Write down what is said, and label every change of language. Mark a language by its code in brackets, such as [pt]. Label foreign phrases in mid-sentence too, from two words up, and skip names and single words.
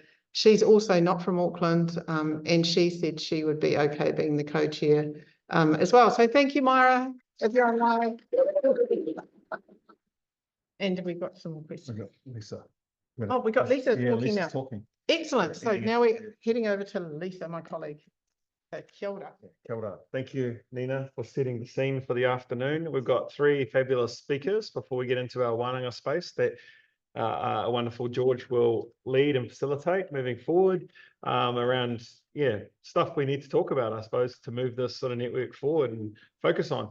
[en] She's also not from Auckland, and she said she would be okay being the co-chair as well. So thank you, Myra, if you're online. And we've got some more questions. Lisa. Oh, we got Lisa Yeah, talking Lisa's now. talking. Excellent. So now we're heading over to Lisa, my colleague. [mi] Kia ora. Kia ora. [en] Thank you, Nina, for setting the scene for the afternoon. We've got 3 fabulous speakers before we get into our wānanga space that a wonderful George will lead and facilitate moving forward around, stuff we need to talk about, I suppose, to move this sort of network forward and focus on.